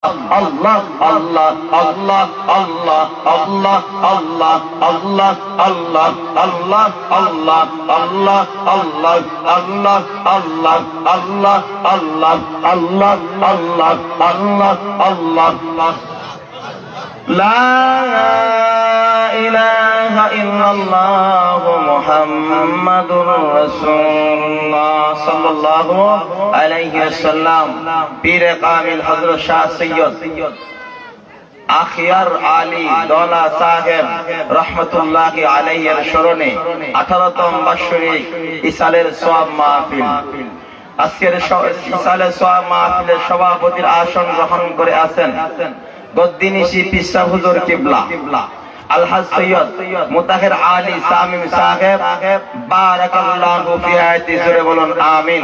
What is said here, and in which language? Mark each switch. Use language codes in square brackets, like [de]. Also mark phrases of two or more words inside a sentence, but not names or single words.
[ar] الله، الله، الله، الله، الله، الله، الله، الله، الله، الله، الله، الله، الله، الله، الله، الله، الله، الله، الله، الله. لا إله إلا الله محمد رسول الله صلى الله عليه وسلم. [bn] Pir-e Kamil Hazrat Shah Sayyid আখিয়ার আলী দলা সাহেব [ar] رحمة الله عليه [bn] এর স্মরণে 18তম বার্ষিক ইসালের সওয়াব মাহফিল। আজকের ইসালের সওয়াব মাহফিলের সভাপতির আসন গ্রহণ করে আছেন গদ্দিনিশি পিসা হুজুর কিবলা আলহাজ সৈয়দ মুতাহির আলী সামিম সাহেব [ar] بارك الله في حياته, [bn] জোরে বলুন আমিন।